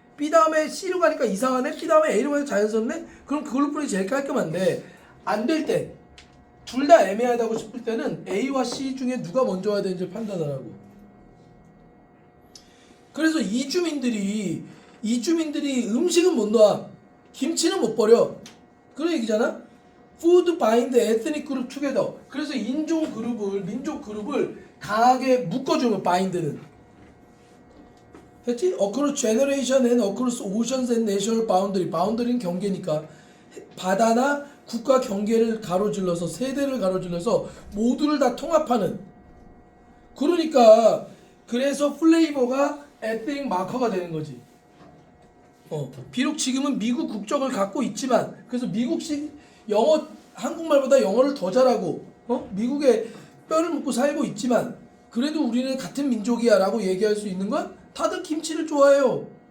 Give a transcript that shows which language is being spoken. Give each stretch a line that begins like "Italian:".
Korean: B 다음에 C로 가니까 이상하네. B 다음에 A로 가니까 자연스럽네. 그럼 그걸로 푸는 게 제일 깔끔한데 안 될 때 둘 다 애매하다고 싶을 때는 A와 C 중에 누가 먼저 와야 되는지 판단하라고. 그래서 이주민들이 음식은 못 놔. 김치는 못 버려. 그런 얘기잖아.
English: Food bind ethnic group together.
Korean: 그래서 민족 그룹을 강하게 묶어주는 bind는. 됐지?
English: Across generation and across oceans and national boundary.
Korean: boundary는 경계니까 바다나 국가 경계를 가로질러서 세대를 가로질러서 모두를 다 통합하는. 그러니까 그래서 플레이버가 ethnic 마커가 되는 거지. 비록 지금은 미국 국적을 갖고 있지만 그래서 미국식 영어 한국말보다 영어를 더 잘하고 미국에 뼈를 묻고 살고 있지만 그래도 우리는 같은 민족이야라고 얘기할 수 있는 건 다들 김치를 좋아해요.